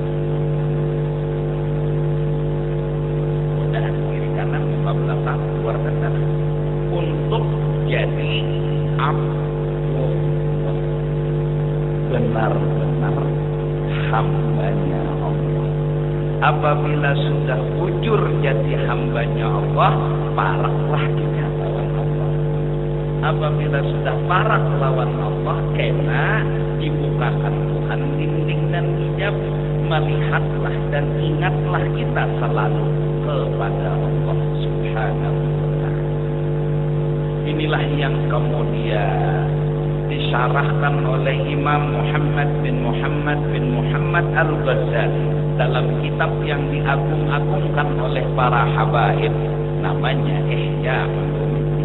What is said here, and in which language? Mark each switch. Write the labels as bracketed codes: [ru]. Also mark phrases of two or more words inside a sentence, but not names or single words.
[id] Godaan kiri kanan, muka belakang, luar dan dalam, untuk jadi abdu, benar-benar hambanya Allah. Apabila sudah wujud jadi hambanya Allah, [bjn] paraklah kita lawan Allah. Apabila sudah parak lawan Allah, [id] kena dibukakan Tuhan dinding dan hijab, melihatlah dan ingatlah kita selalu kepada Allah [ar] سبحانه وتعالى. [id] Inilah yang kemudian disyarahkan oleh Imam Muhammad bin Muhammad Al-Ghazali dalam kitab yang diagung-agungkan oleh para habaib, namanya Ihya Ulumuddin.